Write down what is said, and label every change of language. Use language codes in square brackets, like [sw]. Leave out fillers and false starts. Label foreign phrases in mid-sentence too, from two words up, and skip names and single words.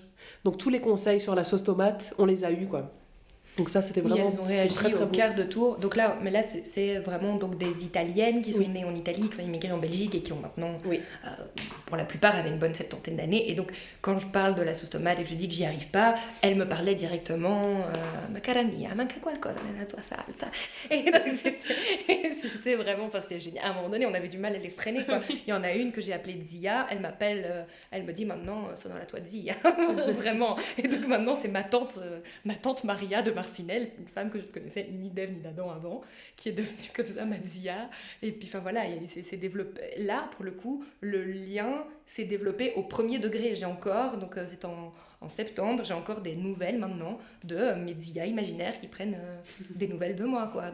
[fr] Donc tous les conseils sur la sauce tomate, on les a eus, quoi. Donc ça, c'était vraiment elles ont réagi très, très au beau. quart de tour. Donc là, c'est vraiment donc des Italiennes qui sont nées en Italie, qui ont immigré en Belgique et qui ont maintenant, pour la plupart, avaient une bonne 70 d'années. Et donc, quand je parle de la sauce tomate et que je dis que j'y arrive pas, elles me parlaient directement [it] ma cara mia, manca qualcosa nella tua salsa. [fr] Et donc, c'était vraiment, c'était génial. À un moment donné, on avait du mal à les freiner, quoi. Il y en a une que j'ai appelée Zia, elle m'appelle, elle me dit maintenant, [it] sono la tua zia. [fr] Vraiment. Et donc maintenant, c'est ma tante Maria de Marcinelle, une femme que je ne connaissais ni d'Ève ni d'Adam avant, qui est devenue comme ça ma Zia. Et puis enfin voilà, c'est développé. Là, pour le coup, le lien s'est développé au premier degré. J'ai encore, donc c'est en septembre, j'ai encore des nouvelles maintenant de mes Zia imaginaires qui prennent des nouvelles de moi, quoi.